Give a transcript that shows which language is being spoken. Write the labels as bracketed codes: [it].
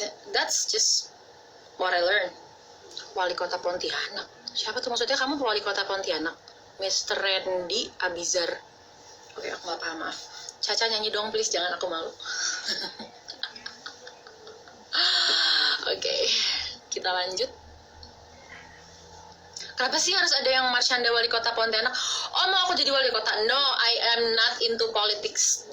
[en] That's just what I learned. [id] Wali Kota Pontianak. Siapa tuh maksudnya kamu wali kota Pontianak? Mr. Randy Abizar. Oke, aku gak paham, maaf. Caca nyanyi dong please, jangan aku malu. Oke, kita lanjut. Kenapa sih harus ada yang Marshanda wali kota Pontianak? Oh, mau aku jadi wali kota? [en] No, I am not into politics.